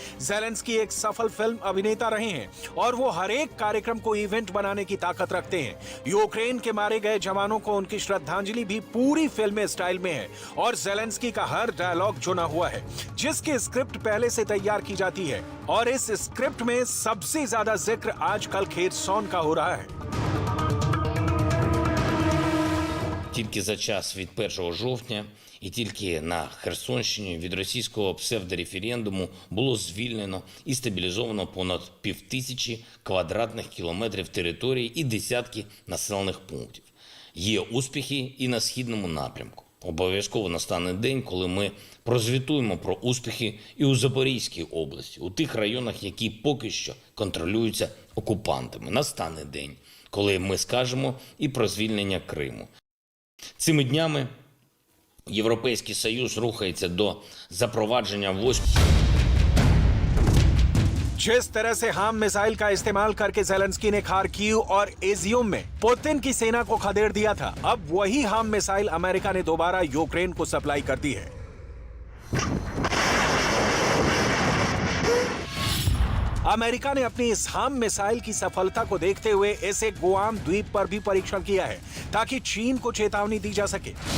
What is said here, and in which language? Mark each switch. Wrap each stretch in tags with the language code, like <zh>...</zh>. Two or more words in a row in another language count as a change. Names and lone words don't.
<hi>ज़ेलेंस्की एक सफल फिल्म अभिनेता रहे हैं और वो हर एक कार्यक्रम को इवेंट बनाने की ताकत रखते हैं। यूक्रेन के मारे गए जवानों को उनकी श्रद्धांजलि भी पूरी</hi> <en>film style</en> <hi>में है और ज़ेलेंस्की का हर डायलॉग चुना हुआ है, जिसकी स्क्रिप्ट पहले से तैयार की जाती है और इस स्क्रिप्ट में सबसे ज्यादा जिक्र आजकल खेरसॉन का हो रहा है।</hi> <uk>Тільки за час від 1 жовтня і тільки на Херсонщині від російського псевдореферендуму було звільнено і стабілізовано понад 5000 квадратних кілометрів території і десятки населених пунктів. Є успіхи і на східному напрямку. Обов'язково настане день, коли ми прозвітуємо про успіхи і у Запорізькій області, у тих районах, які поки що контролюються окупантами. Настане день, коли ми скажемо і про звільнення Криму. Цими днями Європейський Союз рухається до запровадження військ.</uk> <hi>जिस तरह से हार्म मिसाइल का इस्तेमाल करके ज़ेलेंस्की ने खार्किव और इज़ियम में पुतिन की सेना को खदेड़ दिया था, अब वही हार्म मिसाइल अमेरिका ने दोबारा यूक्रेन को सप्लाई कर दी है। अमेरिका ने अपनी इस हार्म मिसाइल की सफलता को देखते हुए इसे गुआम द्वीप पर भी परीक्षण किया है ताकि चीन को चेतावनी दी जा सके।</hi>